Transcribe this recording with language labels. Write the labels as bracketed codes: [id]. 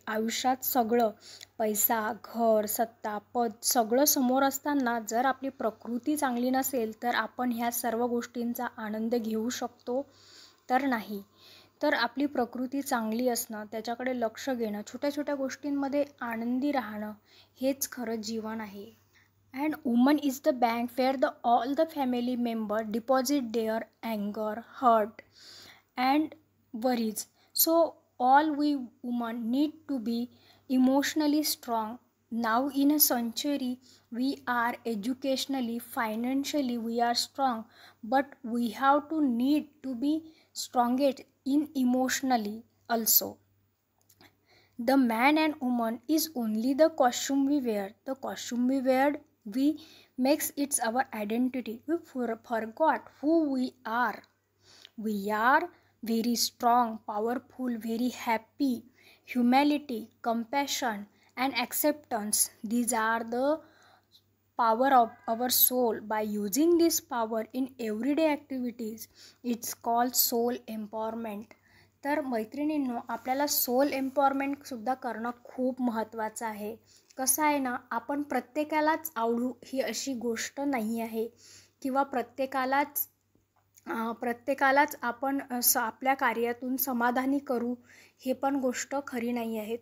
[mr] आयुष्यात सगळं, पैसा, घर, सत्ता, पद सगळं समोर असताना जर आपली प्रकृती चांगली नसेल तर आपण ह्या सर्व गोष्टींचा आनंद घेऊ शकतो तर नाही. तर आपली प्रकृती चांगली असणं, त्याच्याकडे लक्ष घेणं, छोट्या छोट्या गोष्टींमध्ये आनंदी राहणं हेच खरं जीवन आहे. [en] And woman is the bank where all the family members deposit their anger, hurt and worries. So all we women need to be emotionally strong. Now in a century we are educationally, financially we are strong, but we have to need to be strongest in emotionally also. The man and woman is only the costume we wear. The costume we wear makes it our identity. We forgot who we are. We are very strong, powerful, very happy. Humility, compassion and acceptance, these are the power of our soul. By using this power in everyday activities, it's called soul empowerment. [mr] तर मैत्रिणींनो, आपल्याला soul एम्पॉवरमेंटसुद्धा करणं खूप महत्त्वाचं आहे. कसं आहे ना, आपण प्रत्येकालाच आवडू ही अशी गोष्ट नाही आहे, किंवा प्रत्येकालाच प्रत्येकालाच आपण आपल्या कार्यातून समाधानी करू हे पण गोष्ट खरी नाही आहे.